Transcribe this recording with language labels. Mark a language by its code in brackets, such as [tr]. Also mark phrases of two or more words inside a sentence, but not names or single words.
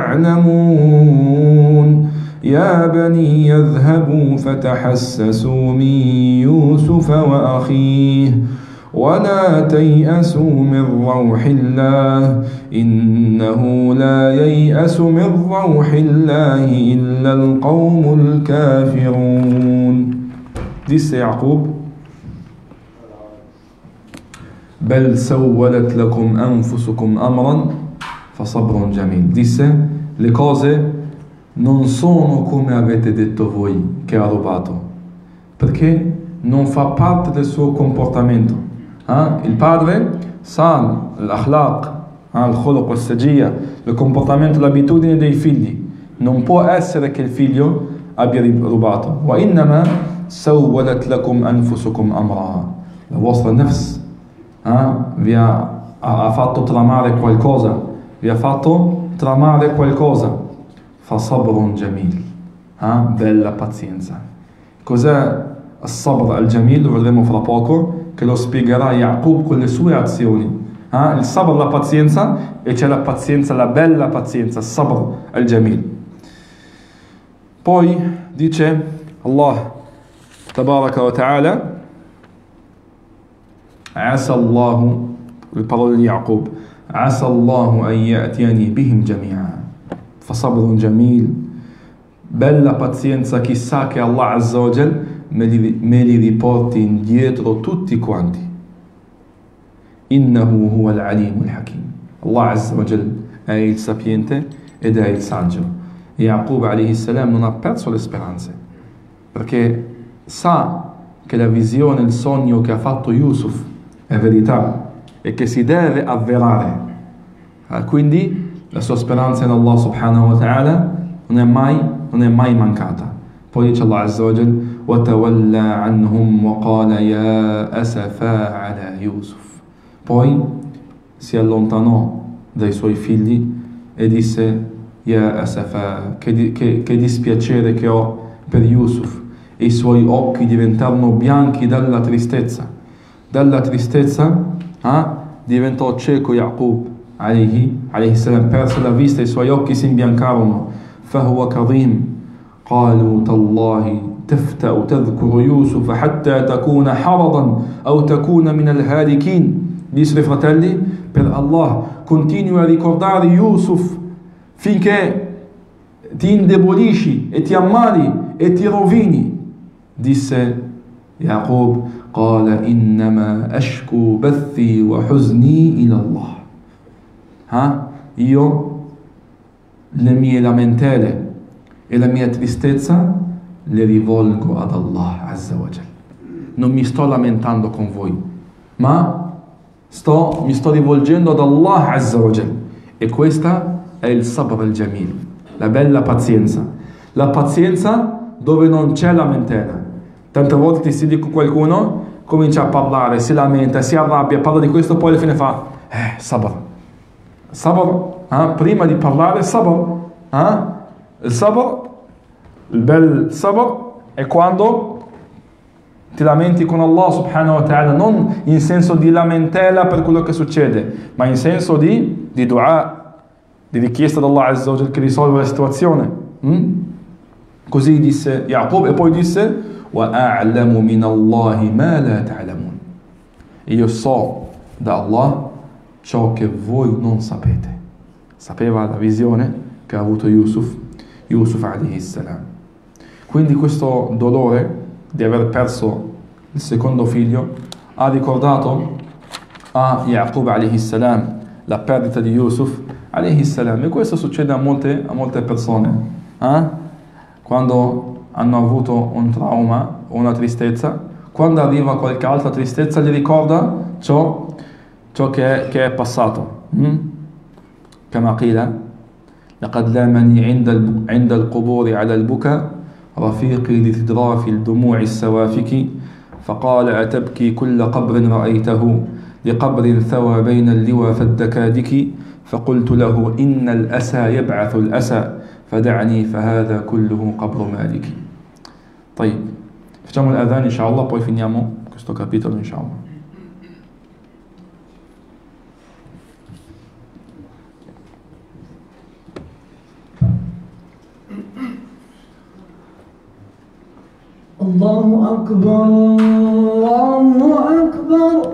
[ar] تعلمون يا بني يذهبوا فتحسسوا من يوسف وأخيه ولا تيأسوا من روح الله إنه لا ييأس من روح الله إلا القوم الكافرون. [it] Disse Jacob [ar] بل سولت لكم أنفسكم أمرا فصبر جميل. [it] Disse, le cose non sono come avete detto voi che ha rubato, perché non fa parte del suo comportamento. Il padre sa l'akhlaq, il [ar] خلق والسجية, [it] il comportamento, l'abitudine dei figli. Non può essere che il figlio abbia rubato. [ar] وإنما سولت لكم أنفسكم أمرا. [it] La vostra nafs vi ha fatto tramare qualcosa, vi ha fatto tramare qualcosa. [ar] فصبر جميل, [it] bella pazienza. [ar] Cos'è الصبر الجميل? [it] Lo vedremo fra poco, che lo spiegherà Yaqub con le sue azioni. Il sabr, la pazienza, e c'è la pazienza, la bella pazienza, [ar] صبر الجميل. [it] Poi dice [ar] الله تبارك وتعالى عسى الله, [it] le parole di Yaqub, [ar] عسى الله أن يأتيني بهم جميعا. فصبر جميل, [it] bella pazienza, chissà che [ar] الله عز وجل [it] me li riporti indietro tutti quanti. [ar] إنه هو العليم الحكيم. الله عز وجل [it] è il sapiente ed è il saggio. [ar] يعقوب عليه السلام [it] non ha perso le speranze, perché sa che la visione, il sogno che ha fatto Yusuf è verità e che si deve avverare. Quindi la sua speranza in [ar] الله سبحانه وتعالى [it] non è mai mancata. Poi dice [ar] الله عز وجل, وَتَوَلَّى عَنْهُمْ وَقَالَ يَا أَسَفَا عَلَى يُوسُف. [it] Poi si allontanò dai suoi figli e disse, [ar] يا أسفا, [it] che dispiacere che ho per Yusuf. E i suoi occhi diventarono bianchi dalla tristezza. Dalla tristezza diventò cieco [ar] يعقوب عليه السلام, [it] perse la vista, i suoi occhi si imbiancarono. [ar] فهو كظيم قالوا تالله تفتأ تذكر يوسف حتى تكون حرضا أو تكون من الهالكين. [it] Disse ai fratelli, per Allah continui a ricordare Yusuf finché ti indebolisci e ti ammali e ti rovini. Disse Yaqub, [ar] قال إنما أشكو بثي وحزني إلى الله. [it] Io le mie lamentele e la mia tristezza le rivolgo ad [ar] الله عز وجل. [it] Non mi sto lamentando con voi, ma mi sto rivolgendo ad [ar] الله عز وجل. [it] E questa è il [ar] صبر الجميل, [it] la bella pazienza. La pazienza dove non c'è lamentela. Tante volte ti si dice qualcuno, comincia a parlare, si lamenta, si arrabbia, parla di questo, poi alla fine fa sabr. Sabr, prima di parlare sabr. Il sabr, il bel sabr è quando ti lamenti con [ar] الله سبحانه وتعالى, [it] non in senso di lamentela per quello che succede, ma in senso di dua, di richiesta ad [ar] الله عز وجل [it] che risolva la situazione. Così disse Yaqub, e poi disse [ar] وَأَعْلَمُ مِنَ اللَّهِ مَا لَا تَعْلَمُونَ. [it] Io so da Allah ciò che voi non sapete. Sapeva la visione che ha avuto [ar] يوسف عليه السلام. [it] Quindi questo dolore di aver perso il secondo figlio ha ricordato a [ar] يعقوب عليه السلام [it] la perdita di [ar] يوسف عليه السلام. [it] E questo succede a molte persone. Quando hanno avuto un trauma o una tristezza, quando arriva qualche altra tristezza gli ricorda ciò che è passato. [ar] كما قيل لقد لامني عند القبور على البكاء رفيقي لتدراف الدموع السوافك فقال أتبكي كل قبر رأيته لقبر ثوى بين اللوى فالدكادك فقلت له إن الأسى يبعث الأسى فدعني فهذا كله قبر مالك. طيب, [it] facciamo l'adhan inshallah, poi finiamo questo capitolo inshallah. [ar] الله أكبر الله أكبر